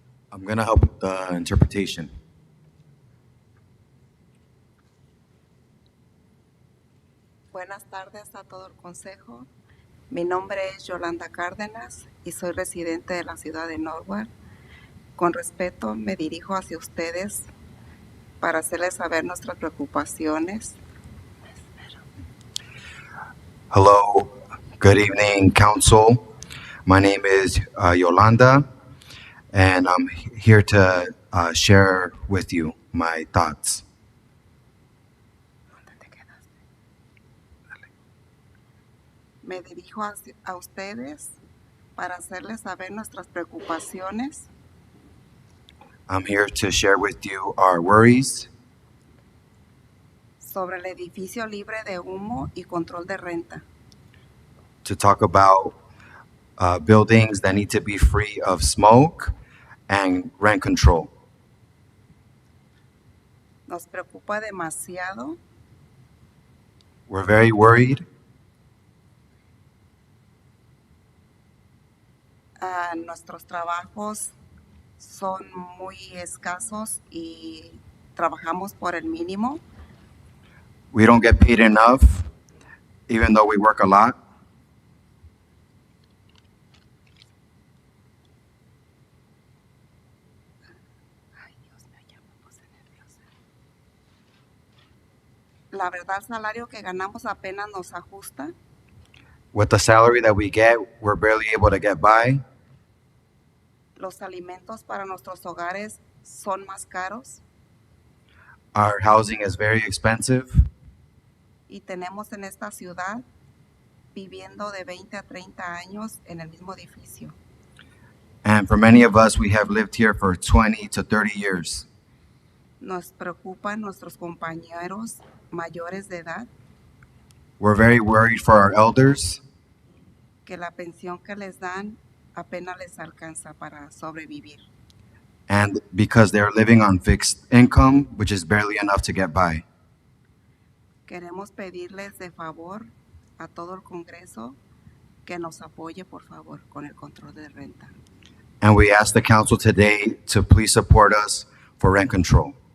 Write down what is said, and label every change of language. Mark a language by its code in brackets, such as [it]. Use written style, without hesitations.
[en] I'm going to help with the interpretation. [es] Buenas tardes a todo el consejo. Mi nombre es Yolanda Cárdenas y soy residente de la ciudad de Norwalk. Con respeto me dirijo hacia ustedes para hacerles saber nuestras preocupaciones. [en] Hello, good evening, council. My name is Yolanda, and I'm here to share with you my thoughts. [es] Me dirijo a ustedes para hacerles saber nuestras preocupaciones [en] I'm here to share with you our worries [es] sobre el edificio libre de humo y control de renta. [en] to talk about buildings that need to be free of smoke and rent control. [es] Nos preocupa demasiado [en] We're very worried [es] Nuestros trabajos son muy escasos y trabajamos por el mínimo. [en] We don't get paid enough, even though we work a lot. [es] La verdad, el salario que ganamos apenas nos ajusta. [en] With the salary that we get, we're barely able to get by. [es] Los alimentos para nuestros hogares son más caros [en] Our housing is very expensive, [es] y tenemos en esta ciudad viviendo de 20 a 30 años en el mismo edificio. [en] and for many of us, we have lived here for 20 to 30 years. [es] Nos preocupan nuestros compañeros mayores de edad, [en] We're very worried for our elders, [es] que la pensión que les dan apenas les alcanza para sobrevivir. [en] and because they're living on fixed income, which is barely enough to get by. [es] Queremos pedirles de favor a todo el Congreso que nos apoye, por favor, con el control de renta. [en] And we ask the council today to please support us for rent control.